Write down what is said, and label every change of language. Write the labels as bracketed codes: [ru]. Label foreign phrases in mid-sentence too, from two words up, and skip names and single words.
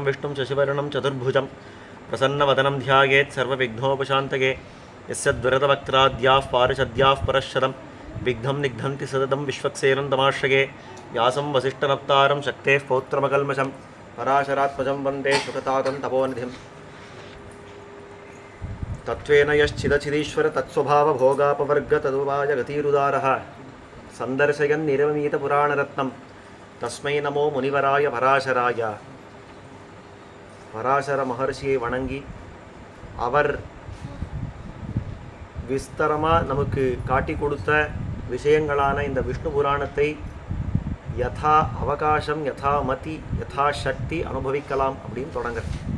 [sa] विष्णुं शशिवर्णं चतुर्भुजं प्रसन्नवदनं ध्यायेत् सर्वविघ्नोपशान्तये यस्य द्विरदवक्त्राद्याः पारिषद्याः परश्शतं विघ्नं निघ्नन्ति सततं विश्वक्सेनं तमाश्रये व्यासं वसिष्ठनप्तारं शक्तेः पौत्रमकल्मषं पराशरात्मजं वन्दे सुखतातं तपोनिधिं तत्त्वेन यश्चिदचिदीश्वर तत्स्वभावभोगापवर्ग तदुवाय गतिरुदारः सन्दर्शयन् निरवमीतपुराणरत्नं तस्मै नमो मुनिवराय पराशराय. [ta] பராசர மகர்ஷியை வணங்கி அவர் விஸ்தரமாக நமக்கு காட்டி கொடுத்த விஷயங்களான இந்த விஷ்ணு புராணத்தை [sa] यथा अवकाशं यथा मति यथा शक्ति [ta] அனுபவிக்கலாம் அப்படின்னு தொடங்குறேன்.